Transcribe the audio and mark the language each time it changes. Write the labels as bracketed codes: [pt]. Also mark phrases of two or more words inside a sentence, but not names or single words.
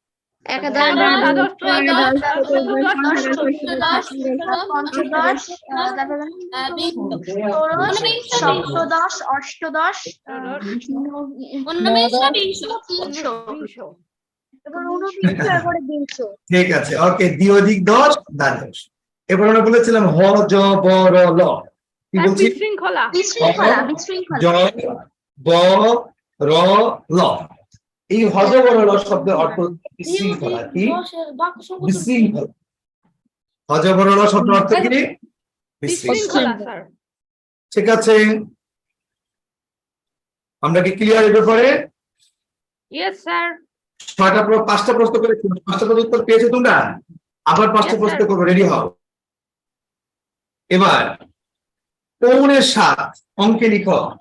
[bn] সপ্তদশ, অষ্টদশ, ঠিক আছে, ওকে। দ্বিঅধিক 10 দ্বাদশ। এবার আমরা বলেছিলাম হ জ ব র ল, কি বলছি? জ ব র ল। এই হ জ ব র ল শব্দের অর্থ বিশৃঙ্খলা। কি? বিশৃঙ্খলা। হ জ ব র ল শব্দের অর্থ কি? বিশৃঙ্খলা। ঠিক আছে, আমরা কি ক্লিয়ার এর ব্যাপারে? [en] yes sir. [bn] 5টা প্রশ্ন করে 5টা প্রশ্ন উত্তর পেয়েছো তোমরা? আবার 5টা প্রশ্ন করবো, রেডি হও। এবার পৌনের 7 অঙ্কে লিখো।